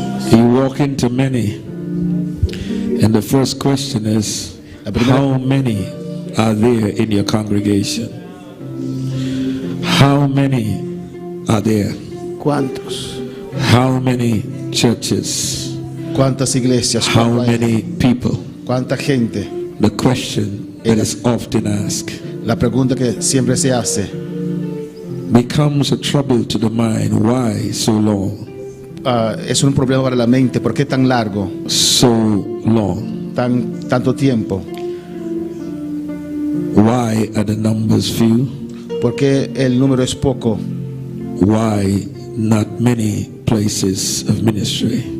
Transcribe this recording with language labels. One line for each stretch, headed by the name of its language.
English: You walk into many, and the first question is, how many are there in your congregation? How many are there?
Spanish: ¿Cuántos?
English: How many churches?
Spanish: ¿Cuántas iglesias?
English: How many people?
Spanish: ¿Cuánta gente?
English: The question that is often asked
Spanish: La pregunta que siempre se hace
English: becomes a trouble to the mind. Why so long?
Spanish: Es un problema para la mente. ¿Por qué tan largo?
English: So long.
Spanish: Tanto tiempo.
English: Why are the numbers few?
Spanish: ¿Por qué el número es poco?
English: Why not many places of ministry?